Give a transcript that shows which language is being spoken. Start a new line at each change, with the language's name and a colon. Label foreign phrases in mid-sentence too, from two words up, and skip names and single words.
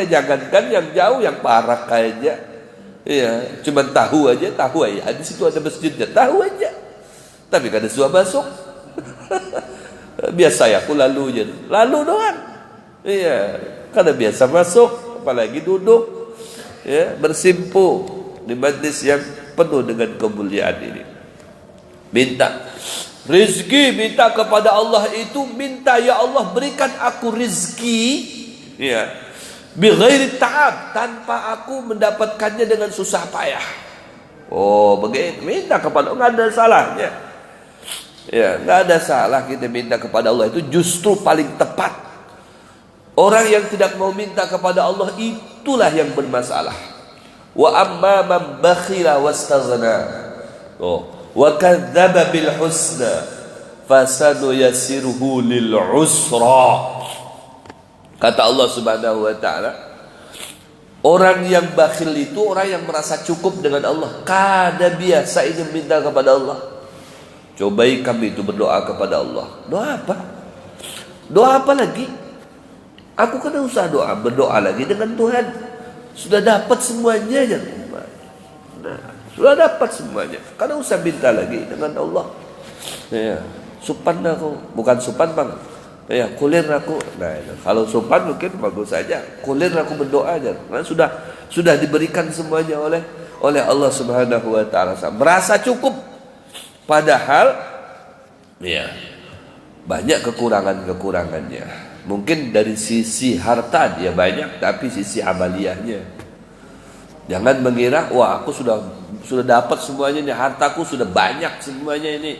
Banjar: Jangankan yang jauh, yang parak aja. Iya, cuma tahu aja di situ ada masjidnya, tahu aja. Tapi kada suah masuk. Biasa ya, aku lalu doang. Iya, kada biasa masuk, apalagi duduk.
Indonesian: Ya, bersimpu di majlis yang penuh dengan kemuliaan ini. Minta rizki, minta kepada Allah itu minta, ya Allah berikan aku rizki, ya,
Arabic: بغير تعب,
Indonesian: tanpa aku mendapatkannya dengan susah payah. Oh begitu, minta kepada Allah, nggak ada salahnya. Ya, nggak ada salah kita minta kepada Allah, itu justru paling tepat. Orang yang tidak mau minta kepada Allah itulah yang bermasalah.
Arabic: وأما من بخل واستغنى وكذب بالحسنى فسنيسره للعسرى.
Indonesian: Kata Allah
Arabic: سبحانه وتعالى,
Indonesian: orang yang bakhil itu orang yang merasa cukup dengan Allah.
Banjar: Kada biasa ingin minta kepada Allah. Cobai kami itu berdoa kepada Allah.
Indonesian: Doa apa? Doa apa lagi?
Banjar: Aku kan usah berdoa lagi dengan Tuhan.
Indonesian: Sudah dapat semuanya ya. Nah, sudah dapat semuanya.
Banjar: Karena usah minta lagi dengan Allah.
Indonesian: Ya,
Banjar: supan aku, bukan supan bang. Ya, kulir aku. Nah, kalau supan mungkin bagus saja. Kulir aku berdoa aja. Karena sudah diberikan semuanya oleh Allah
Arabic: سبحانه وتعالى.
Indonesian: Merasa cukup. Padahal ya banyak kekurangannya. Mungkin dari sisi harta dia banyak, tapi sisi amaliyahnya. Jangan mengira, wah aku sudah dapat semuanya nih, hartaku sudah banyak semuanya ini.